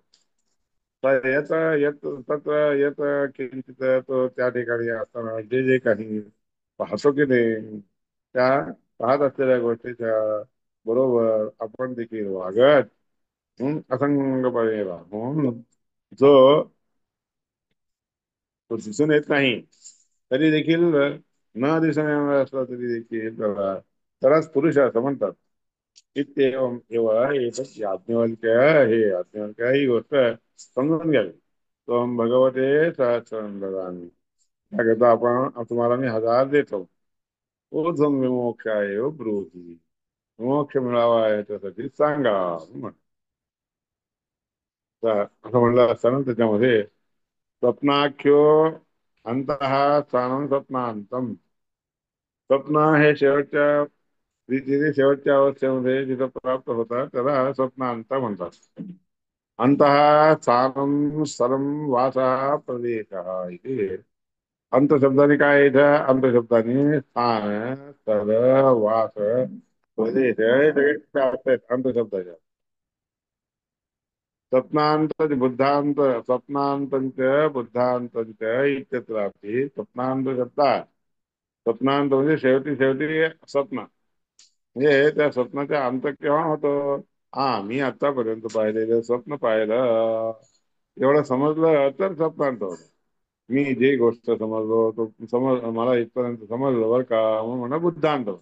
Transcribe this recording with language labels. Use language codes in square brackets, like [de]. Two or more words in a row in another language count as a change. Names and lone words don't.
[mr] तर तत्र येत किंचित तो त्या ठिकाणी असताना जे जे काही पाहतो की नाही, त्या पाहत असलेल्या गोष्टीच्या बरोबर आपण देखील वागत असंगपणे राहून जो तो दिसून येत नाही तरी देखील न दिसून येणार असला तरी देखील त्यालाच पुरुष असं म्हणतात. [sa] इत्येवम एव एतत् याज्ञवल्क्य. [mr] हे याज्ञवल्क्य ही गोष्ट समजून घ्यावी. [sa] त्वं भगवते सहस्रं ददामि. [mr] त्याकरता आपण तुम्हाला मी 1000 देतो. [sa] ऊर्ध्वं विमोक्षाय ब्रूहि. [mr] मोक्ष मिळावा याच्यासाठी सांगा म्हण. असं म्हणलं असताना त्याच्यामध्ये [sa] स्वप्नाख्यो अंतः स्थानं स्वप्नांतम. [mr] स्वप्न हे शेवटच्या जिथे शेवटच्या अवस्थेमध्ये जिथं प्राप्त होतात त्याला स्वप्नांत म्हणतात. [sa] अंतः स्थानं स्थलं वासः प्रदेशः इति. [mr] अंत शब्दाने काय इथं अंत शब्दाने स्थान स्थळ वास प्रदेश हे सगळे अर्थ आहेत अंत शब्दाच्या. [sa] स्वप्नांत बुद्धांत स्वप्नांतंच बुद्धांतंच इत्यत्रापि [mr] स्वप्नांत शब्दात स्वप्नांत म्हणजे शेवटी शेवटी स्वप्न म्हणजे त्या स्वप्नाचा अंत केव्हा होतो. हा मी आतापर्यंत पाहिलेलं स्वप्न पाहिलं एवढं समजलं तर स्वप्नांत होतं. मी जे गोष्ट समजलो तो मला इथपर्यंत समजलं बरं का मग म्हणा बुद्धांत होतं.